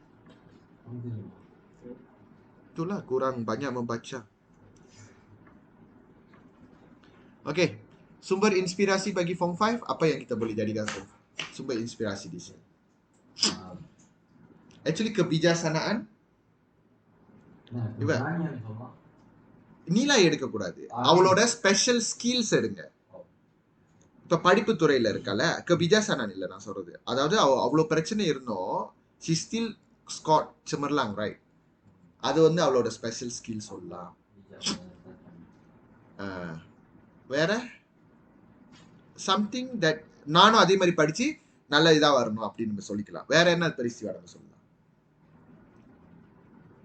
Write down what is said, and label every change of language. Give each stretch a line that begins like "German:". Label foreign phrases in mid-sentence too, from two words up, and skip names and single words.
Malay: Itulah kurang banyak membaca. Okey, sumber inspirasi bagi Form 5 apa yang kita boleh jadikan sumber inspirasi di sini?
Tamil: Actually kebijaksanaan நீலா எடுக்கக்கூடாது, அவளோட
English: special skills
Tamil: எடுங்க. இப்போ படிப்பு துறையில் இருக்கால, kebijaksanaan இல்லை நான் சொல்றது. அதாவது அவ்வளோ பிரச்சனை இருந்தோம்,
English: she still scored cemerlang, right?
Tamil: அது வந்து அவளோட
English: special skill
Tamil: சொல்லலாம். வேற
English: something that
Tamil: நானும் அதே மாதிரி படிச்சு நல்ல இதாக வரணும் அப்படின்னு நம்ம சொல்லிக்கலாம். வேற என்ன பரிசு நம்ம சொல்லலாம்?